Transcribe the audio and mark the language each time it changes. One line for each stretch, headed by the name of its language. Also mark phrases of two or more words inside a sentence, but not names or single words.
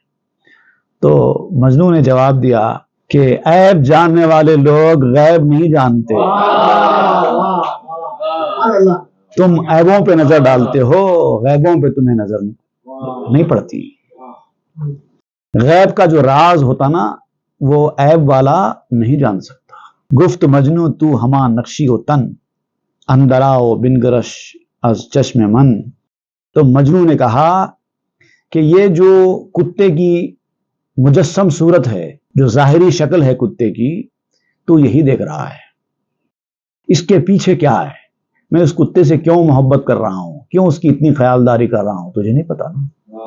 Urdu: تو مجنوں نے جواب دیا کہ عیب جاننے والے لوگ غیب نہیں جانتے، تم عیبوں پہ نظر ڈالتے ہو، غیبوں پہ تمہیں نظر نہیں پڑتی۔ غیب کا جو راز ہوتا نا وہ عیب والا نہیں جان سکتا۔
Persian: گفت مجنوں تو ہما نقشی و تن، اندراؤ بن گرش از چشم من۔
Urdu: تو مجنوں نے کہا کہ یہ جو کتے کی مجسم صورت ہے، جو ظاہری شکل ہے کتے کی، تو یہی دیکھ رہا ہے، اس کے پیچھے کیا ہے، میں اس کتے سے کیوں محبت کر رہا ہوں، کیوں اس کی اتنی خیالداری کر رہا ہوں، تجھے نہیں پتا نا؟